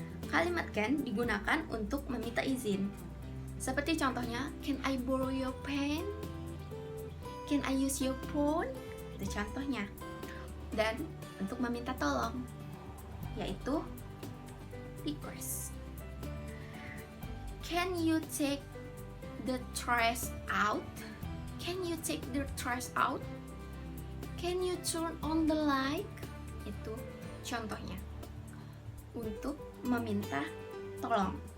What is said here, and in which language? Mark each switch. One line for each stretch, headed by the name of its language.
Indonesian: Kalimat can digunakan untuk meminta izin.
English: Seperti contohnya, can I borrow your pen? Can I use your phone? Itu contohnya.
Indonesian: dan untuk meminta tolong, yaitu request.
English: Can you take the trash out? Can you take the trash out? Can you turn on the light?
Indonesian: Itu contohnya untuk meminta tolong.